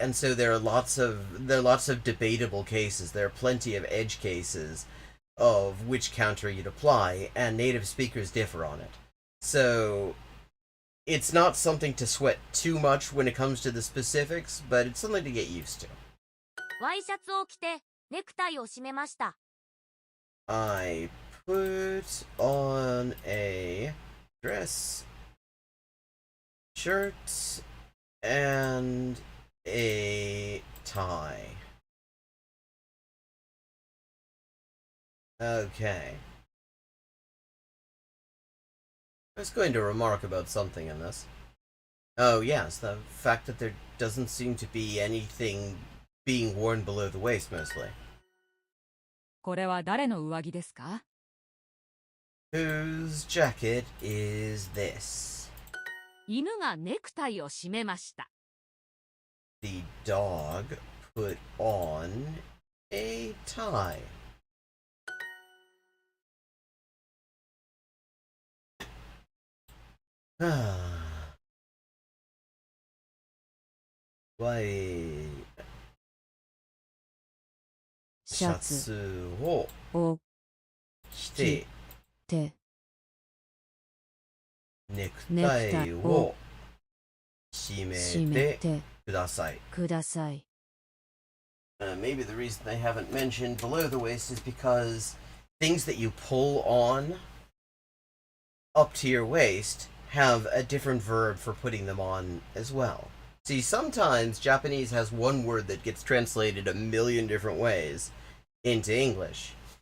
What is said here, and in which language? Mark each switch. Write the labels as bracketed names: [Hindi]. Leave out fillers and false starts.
[English] And so there are lots of debatable cases. There are plenty of edge cases of which counter you'd apply, and native speakers differ on it. So it's not something to sweat too much when it comes to the specifics, but it's something to get used to. [Japanese] ワイシャツを着てネクタイを締めました。 [English] I put on a dress shirt and a tie. Okay. I was going to remark about something in this. Oh yes, the fact that there doesn't seem to be anything being worn below the waist mostly. [Japanese] これは誰の上着ですか？ [English] Whose jacket is this? [Japanese] 犬がネクタイを締めました。 [English] The dog put on a tie. Why? [Japanese] シャツを着てネクタイを締めてください。 [English] Maybe the reason they haven't mentioned below the waist is because things that you pull on up to your waist have a different verb for putting them on as well. See, sometimes Japanese has one word that gets translated a million different ways into English.